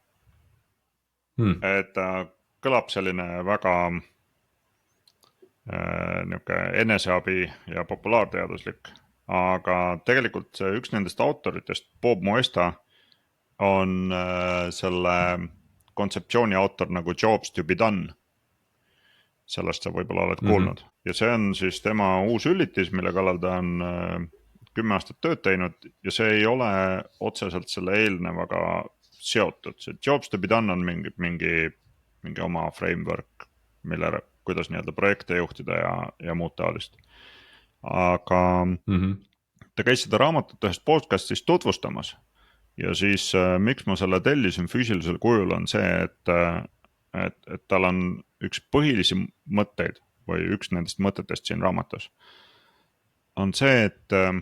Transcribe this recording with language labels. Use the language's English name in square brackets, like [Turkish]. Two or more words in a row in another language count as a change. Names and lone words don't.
[Estonian] Et kõlab selline väga eneseabi ja populaarteaduslik, aga tegelikult üks nendest autoritest, Bob Moesta, on selle kontseptsiooni autor nagu [English] Jobs to be done. [Estonian] Sellest sa võib-olla oled kuulnud. Ja see on siis tema uus üllitis, mille kallal ta on 10 aastat tööd teinud ja see ei ole otseselt selle eelnevaga seotud. See [English] Jobs to be done [Estonian] on mingi oma framework, kuidas nii-öelda projekte juhtida ja muud taolist. Aga ta käis seda raamatut ühest podcastist tutvustamas ja siis miks ma selle tellisin füüsilisel kujul on see, et tal on üks põhilisi mõtteid või üks nendest mõtetest siin raamatus on see, et